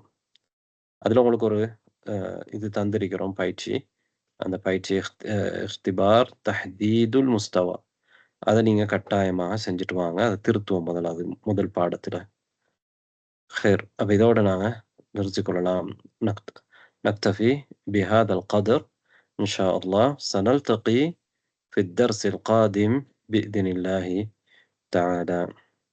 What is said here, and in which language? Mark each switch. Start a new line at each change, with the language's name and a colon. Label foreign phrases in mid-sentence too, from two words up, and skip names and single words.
Tamil: அதில் உங்களுக்கு ஒரு இது தந்திருக்கிறோம் பயிற்சி. அந்த பயிற்சி
Arabic: اختبار تحديد المستوى,
Tamil: அதை நீங்கள் கட்டாயமாக செஞ்சுட்டு வாங்க. அதை திருத்துவோம் முதல் பாடத்தில். خير அப்போ இதோட நாங்கள் நிறுத்திக்கொள்ளலாம்.
Arabic: نكتفي بهذا القدر إن شاء الله. سنلتقي في الدرس القادم بإذن الله تعالى.